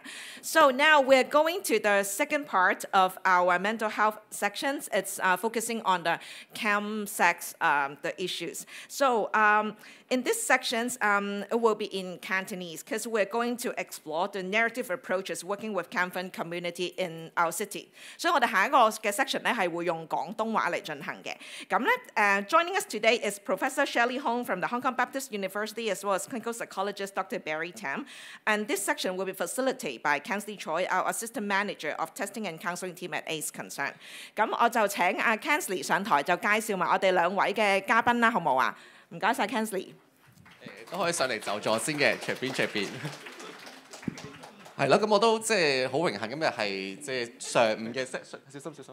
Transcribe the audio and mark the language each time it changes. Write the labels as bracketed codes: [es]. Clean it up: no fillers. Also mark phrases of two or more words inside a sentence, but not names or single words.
[en] So now we're going to the second part of our mental health sections. It's focusing on the chem-sex the issues. So in this sections, it will be in Cantonese because we're going to explore the narrative approaches working with Canton community in our city. [yue] 所以我哋下一個嘅 section 咧係會用廣東話嚟進行嘅。咁咧 [en] joining us today is Professor Shelley Hong from the Hong Kong Baptist University as well as clinical psychologist Dr. Barry Tam. And this section will be facilitated by Kensley Choi, our assistant manager of testing and counselling team at AIDS Concern. [yue] 咁我就請阿 Kensley 上台就介紹埋我哋兩位嘅嘉賓啦，好冇啊？唔該晒 Kensley。都可以上嚟就座先嘅，隨便。係啦，咁我都即係好榮幸，今日係即係上午嘅 session， 小心。